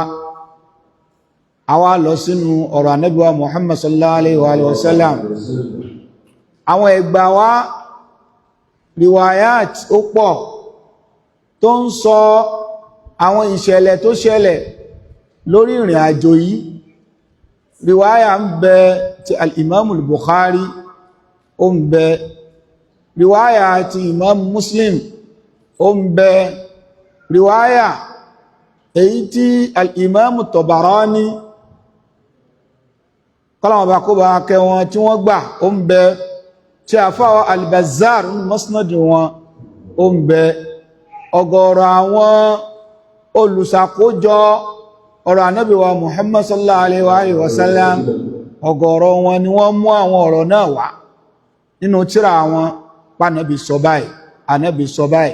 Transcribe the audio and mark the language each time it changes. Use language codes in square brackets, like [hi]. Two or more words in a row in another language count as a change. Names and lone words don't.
[yo] Àwa lọ sínú ọ̀rọ̀ Ànábì wa Muhammad [ar] صلى الله عليه وسلم. [yo] Àwọn ẹgbà wa riwayat ó pọ̀ tó ń sọ àwọn ìṣẹ̀lẹ̀ tó ṣẹlẹ̀ lórí ìrìn àjò yìí. Riwaya ń bẹ ti al-Imam al-Bukhari, ó ń bẹ riwaya ti Imam Muslim, ó ń bẹ riwaya èyí tí al-Imam Tabarani kọ́lọ̀wọ̀n bá kó bá kẹ́ wọn tí wọ́n gbà, ó ń bẹ tí a fáwọ́ al-Bazzar ní Musnad wọn, ó ń bẹ ọ̀gọ̀rọ̀ àwọn olùsàkójọ ọ̀rọ̀ Ànábì wa Muhammad [ar] صلى الله عليه وسلم, [yo] ọ̀gọ̀rọ̀ wọn ni wọ́n mú àwọn ọ̀rọ̀ náà wá nínú tírà wọn pa Ànábì sọ báyìí, Ànábì sọ báyìí.